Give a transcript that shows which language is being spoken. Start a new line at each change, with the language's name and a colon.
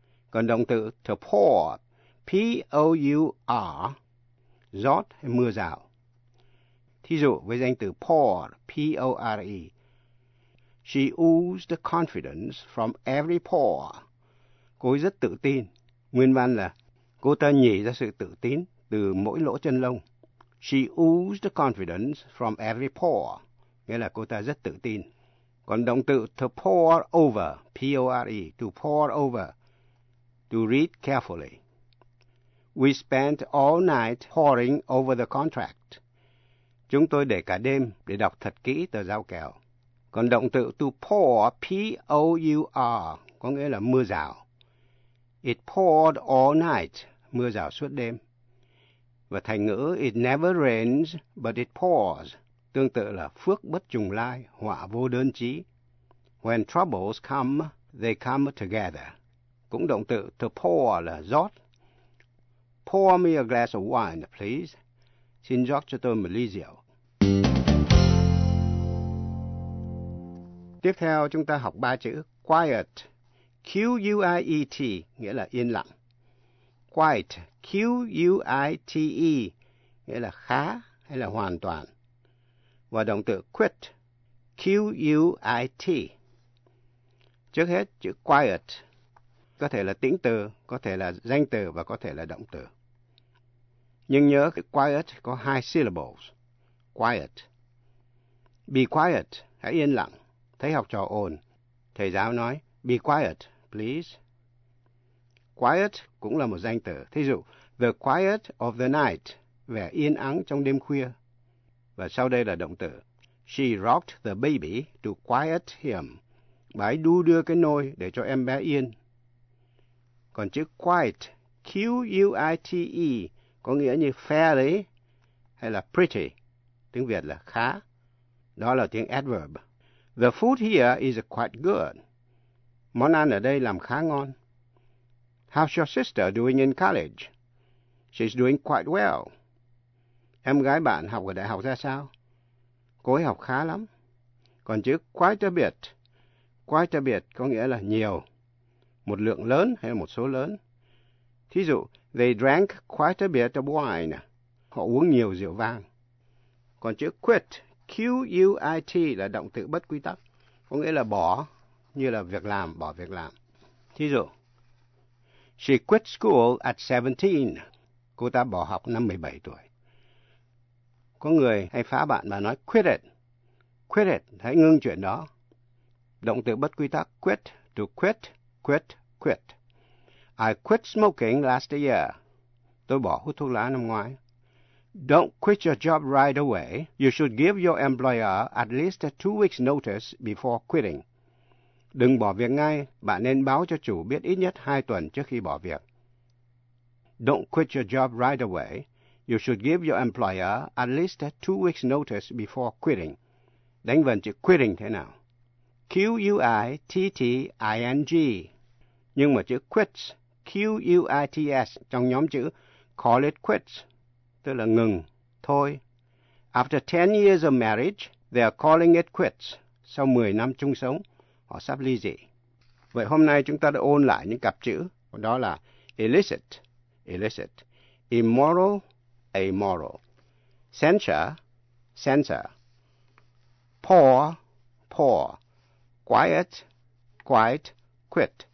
Vietnamese: Còn động từ to pour, P-O-U-R, giót hay mưa rào. Thí dụ với danh từ pore, P-O-R-E.
English: She oozed confidence from every pore.
Vietnamese: Cô ấy rất tự tin. Nguyên văn là cô ta nhảy ra sự tự tin từ mỗi lỗ chân lông.
English: She oozed confidence from every pore.
Vietnamese: Nghĩa là cô ta rất tự tin. Còn động từ
English: to pour over, P-O-R-E, to pour over, to read carefully. We spent all night poring over the contract.
Vietnamese: Chúng tôi để cả đêm để đọc thật kỹ tờ giao kèo. Còn động từ to pour, P-O-U-R, có nghĩa là mưa rào.
English: It poured all night,
Vietnamese: mưa rào suốt đêm. Và thành ngữ
English: it never rains, but it pours.
Vietnamese: Tương tự là phước bất trùng lai, họa vô đơn chí.
English: When troubles come, they come together.
Vietnamese: Cũng động từ to pour là rót.
English: Pour me a glass of wine, please.
Vietnamese: Xin rót cho tôi một ly rượu. Tiếp theo chúng ta học ba chữ quiet. Q-U-I-E-T nghĩa là yên lặng. Quiet, Q-U-I-T-E nghĩa là khá hay là hoàn toàn. Và động từ quit, Q-U-I-T. Trước hết, chữ quiet có thể là tĩnh từ, có thể là danh từ và có thể là động từ. Nhưng nhớ cái quiet có hai syllables. Quiet.
English: Be quiet,
Vietnamese: hãy yên lặng. Thấy học trò ồn, thầy giáo nói,
English: be quiet, please.
Vietnamese: Quiet cũng là một danh từ. Thí dụ, the quiet of the night, vẻ yên ắng trong đêm khuya. Và sau đây là động từ.
English: She rocked the baby to quiet him.
Vietnamese: Bà ấy đu đưa cái nôi để cho em bé yên. Còn chữ quiet, Q-U-I-T-E, có nghĩa như fair đấy, hay là pretty. Tiếng Việt là khá. Đó là tiếng adverb.
English: The food here is quite good.
Vietnamese: Món ăn ở đây làm khá ngon.
English: How's your sister doing in college? She's doing quite well.
Vietnamese: Em gái bạn học ở đại học ra sao? Cô ấy học khá lắm. Còn chữ quite a bit có nghĩa là nhiều, một lượng lớn hay một số lớn. Thí dụ,
English: they drank quite a bit of wine.
Vietnamese: Họ uống nhiều rượu vang. Còn chữ quit, Q-U-I-T là động từ bất quy tắc, có nghĩa là bỏ, như là việc làm, bỏ việc làm. Thí dụ,
English: she quit school at 17.
Vietnamese: Cô ta bỏ học năm 17 tuổi. Có người hay phá bạn mà nói
English: quit it. Quit it,
Vietnamese: hãy ngưng chuyện đó. Động từ bất quy tắc quit, to quit, quit, quit.
English: I quit smoking last year.
Vietnamese: Tôi bỏ hút thuốc lá năm ngoái.
English: Don't quit your job right away. You should give your employer at least 2 weeks notice before quitting.
Vietnamese: Đừng bỏ việc ngay, bạn nên báo cho chủ biết ít nhất 2 tuần trước khi bỏ việc.
English: Don't quit your job right away. You should give your employer at least 2 weeks notice before quitting.
Vietnamese: Đánh vần chữ quitting thế nào? Q-U-I-T-T-I-N-G. Nhưng mà chữ quits, Q-U-I-T-S, trong nhóm chữ call it quits, tức là ngừng, thôi.
English: After 10 years of marriage, they are calling it quits.
Vietnamese: Sau 10 năm chung sống, họ sắp ly dị. Vậy hôm nay chúng ta đã ôn lại những cặp chữ, đó là illicit, illicit, immoral, amoral, censure, censor, poor, poor, quiet, quiet, quit.